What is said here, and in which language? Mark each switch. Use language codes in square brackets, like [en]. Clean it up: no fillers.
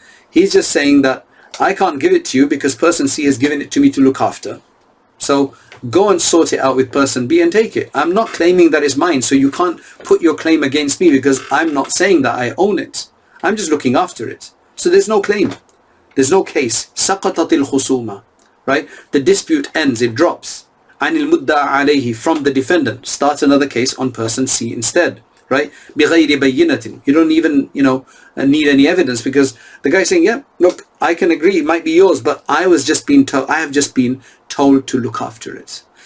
[en] He's just saying that I can't give it to you because person C has given it to me to look after. So go and sort it out with person B and take it. I'm not claiming that it's mine, so you can't put your claim against me because I'm not saying that I own it. I'm just looking after it. So there's no claim. There's no case. [ar] سَقَطَتِ الْخُصُومَةِ, [en] right? The dispute ends, it drops. [ar] عَنِ الْمُدَّعَ عَلَيْهِ, [en] from the defendant. Starts another case on person C instead, right? [ar] بِغَيْرِ بَيِّنَةٍ. [en] You don't even, need any evidence, because the guy's saying, yeah, look, I can agree, it might be yours, but I have just been told to look after it.